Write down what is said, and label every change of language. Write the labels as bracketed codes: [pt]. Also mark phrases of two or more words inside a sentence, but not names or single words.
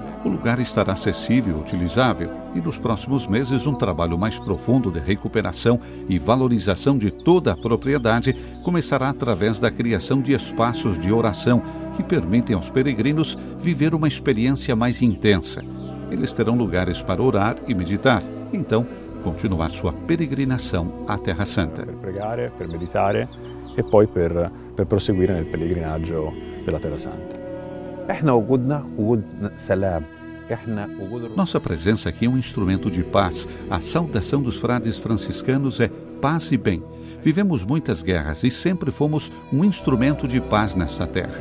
[pt] O lugar estará acessível e utilizável e nos próximos meses um trabalho mais profundo de recuperação e valorização de toda a propriedade começará através da criação de espaços de oração que permitem aos peregrinos viver uma experiência mais intensa. Eles terão lugares para orar e meditar, então continuar sua peregrinação à Terra Santa. [it] Per pregare, per meditare e poi per proseguire nel pellegrinaggio della Terra Santa. [pt] Nossa presença aqui é um instrumento de paz. A saudação dos frades franciscanos é paz e bem. Vivemos muitas guerras e sempre fomos um instrumento de paz nesta terra.